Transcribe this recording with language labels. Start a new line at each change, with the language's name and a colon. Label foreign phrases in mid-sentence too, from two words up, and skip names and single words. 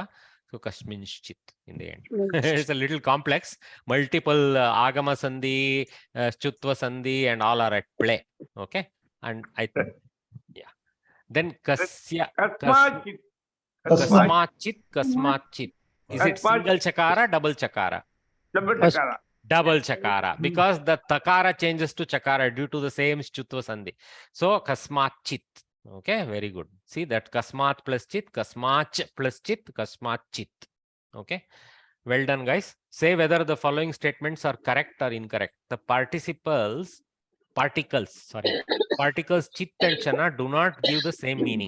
English: So Kasminchit in the end. It's a little complex. Multiple
Sanskrit: आगम सन्धि, श्चुत्व सन्धि,
English: and all are at play. Okay. And yeah. Then Kasmachit. Is it single chakara, double chakara? Double chakara. Double chakara. Because the takara changes to chakara due to the same
Sanskrit: श्चुत्व सन्धि.
English: So Kasmachit. Okay, very good. See that Kasmat plus Chit, Kasmach plus Chit, Kasmachit. Okay, well done, guys. Say whether the following statements are correct or incorrect. The particles Chit and Chana do not give the same meaning.